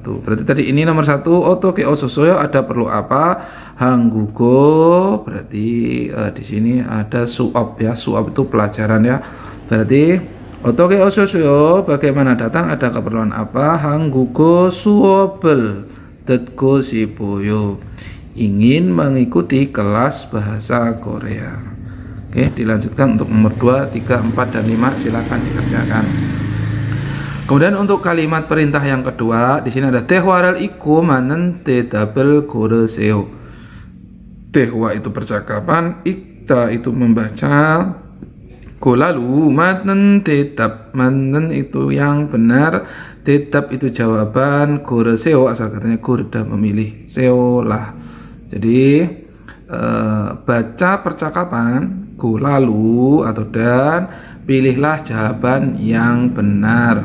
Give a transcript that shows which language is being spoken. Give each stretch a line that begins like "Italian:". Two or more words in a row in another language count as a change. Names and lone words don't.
Indonesian: Berarti tadi ini nomor 1
Korean: 어떻게 오셨어요
Indonesian: ada perlu apa? Hanggugo berarti di sini ada suop ya, suop itu pelajaran ya. Berarti
Korean: 어떻게 오셨어요
Indonesian: bagaimana datang, ada keperluan apa?
Korean: 한국어 수업을 듣고 싶어요.
Indonesian: Ingin mengikuti kelas bahasa Korea. Oke, dilanjutkan untuk nomor 2, 3, 4 dan 5 silakan dikerjakan. Kemudian untuk kalimat perintah yang kedua, di sini ada
Korean: 대화를 읽고 맞는 대답을 고르세요.
Indonesian: Tehwa itu percakapan, ikta itu membaca, lalu
Korean: 맞는 대답,
Indonesian: matnen itu yang benar, tetap itu jawaban, goreseo asal katanya gorda memilih, seolah. Jadi baca percakapan, lalu atau dan pilihlah jawaban yang benar.